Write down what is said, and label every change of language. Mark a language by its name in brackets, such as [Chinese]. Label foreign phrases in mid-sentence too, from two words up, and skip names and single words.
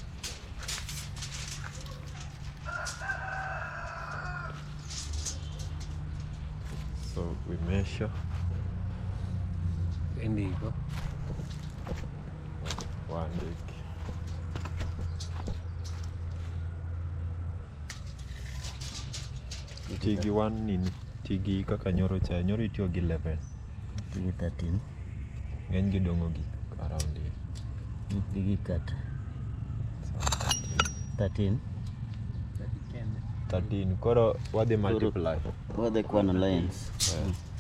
[English] So we measure. Indigo. One leg. [Luo (Kenya and Tanzania)] Tigi one nini? Tigi kaka nyoro cha. Nyoro itiyo gi 11. Tigi 13. Ng'eny gidong'o gi [English] around here. [Luo (Kenya and Tanzania)] Tigi cut. 13. 13. Koro wadhi multiply. [English] What they call lines. Yeah.